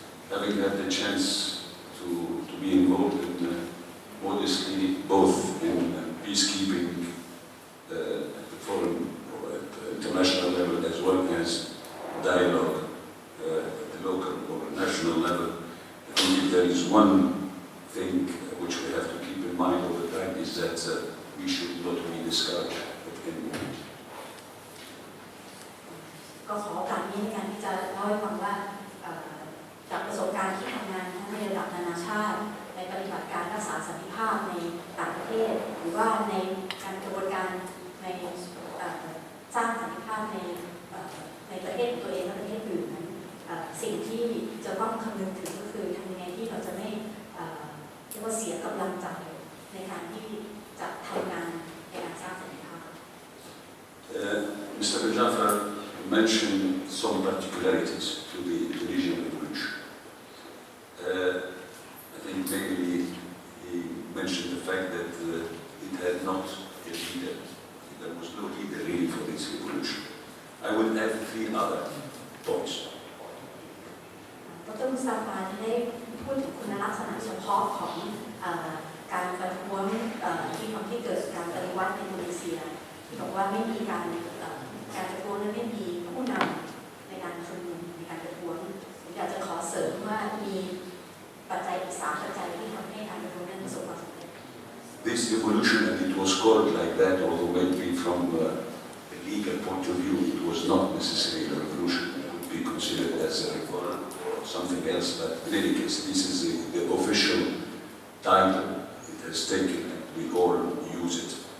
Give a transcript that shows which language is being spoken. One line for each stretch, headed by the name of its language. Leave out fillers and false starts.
English: Having had the chance to be involved in modestly both in peacekeeping at the foreign or at the international level as well as dialogue at the local or national level, I think if there is one thing which we have to keep in mind all the time is that we should not be discouraged at any moment.
Thai: ก็ขอโอกาสนี้ในการที่จะเล่าให้ฟังว่าจากประสบการณ์ที่ทำงานทั้งในระดับนานาชาติในปฏิบัติการรักษาสันติภาพในต่างประเทศหรือว่าในการกระบวนการในสร้างสันติภาพในประเทศของตัวเองและประเทศอื่นนั้นสิ่งที่จะต้องคำนึงถึงก็คือทำยังไงที่เราจะไม่เรียกว่าเสียกำลังใจในการที่จะทำงานในการสร้างสันติภาพ
English: Mr. Jafar mentioned some particularities to the Tunisian revolution. I think mainly he mentioned the fact that it had not a leader. There was no leader really for this revolution. I would add 3 other points.
Thai: ดร. มุสตาฟาได้พูดถึงคุณลักษณะเฉพาะของการประท้วงที่ทำให้เกิดการปฏิวัติในอินโดนีเซียที่บอกว่าไม่มีการประท้วงนั้นไม่มีผู้นำในการชุมนุมในการประท้วงผมอยากจะขอเสริมว่ามีปัจจัยอีก3 ปัจจัยที่ทำให้การประท้วงนั้นประสบความสำเร็จ
English: This evolution, and it was called like that, although maybe from a legal point of view, it was not necessarily a revolution. It could be considered as a reform or something else, but in any case, this is the official title it has taken, and we all use it.